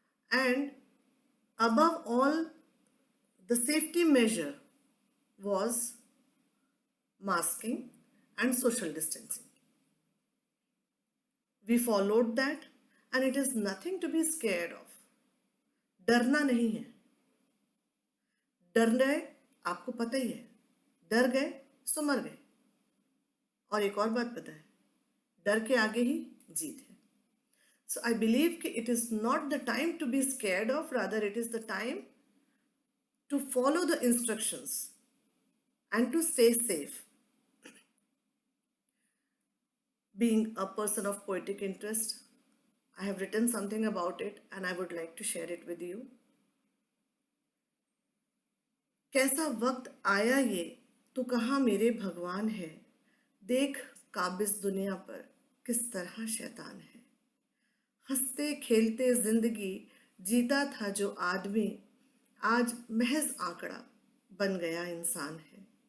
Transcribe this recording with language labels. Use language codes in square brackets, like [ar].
[en] And above all, the safety measure was masking and social distancing. We followed that, and it is nothing to be scared of. [hi] डरना नहीं है. डर गए, आपको पता ही है, डर गए सो मर गए. और एक और बात पता है, डर के आगे ही जीत है. [en] So I believe that it is not the time to be scared of, rather it is the time to follow the instructions and to stay safe. Being a person of poetic interest, I have written something about it and I would like to share it with you. [hi] कैसा वक्त आया ये तो कहाँ मेरे भगवान है, देख काबिज दुनिया पर किस तरह शैतान है. हंसते खेलते जिंदगी जीता था जो आदमी, आज महज आंकड़ा बन गया इंसान है.